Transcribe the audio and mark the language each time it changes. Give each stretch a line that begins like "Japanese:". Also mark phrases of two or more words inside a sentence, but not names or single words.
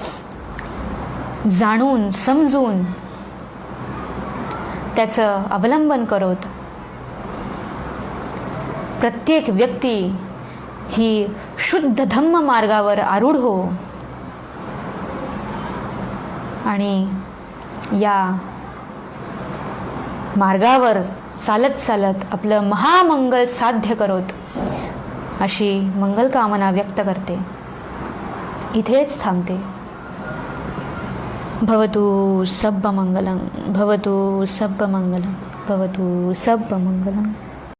Marathi: जाणून समजून त्याचं अवलंबन करत प्रत्येक व्यक्ती ही शुद्ध धम्म मार्गावर आरूढ हो आणि या मार्गावर चालत चालत आपलं महामंगल साध्य करत अशी मंगलकामना व्यक्त करते. इथेच थांबते.
Pali: भवतु सब्ब मंगलम, भवतु सब्ब मंगलम, भवतु सब्ब मंगलम.